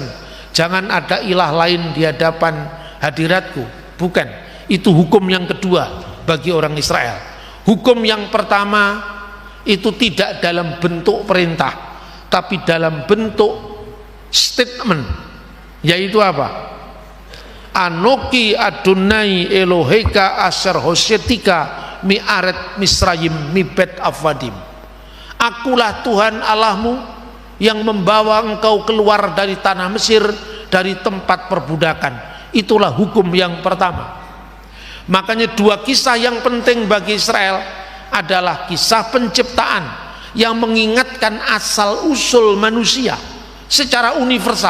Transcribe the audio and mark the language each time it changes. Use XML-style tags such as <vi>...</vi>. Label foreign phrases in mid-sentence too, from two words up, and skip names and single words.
<id>Jangan ada ilah lain di hadapan hadiratku. Bukan. Itu hukum yang kedua bagi orang Israel. Hukum yang pertama itu tidak dalam bentuk perintah, tapi dalam bentuk statement, yaitu apa?</id> <he>אנכי יהוה אלהיך אשר הוצאתיך מארץ מצרים מבית עבדים.</he> <id>Akulah Tuhan Allahmu yang membawa engkau keluar dari tanah Mesir, dari tempat perbudakan. Itulah hukum yang pertama. Makanya 2 kisah yang penting bagi Israel adalah kisah penciptaan yang mengingatkan asal usul manusia secara universal.</id>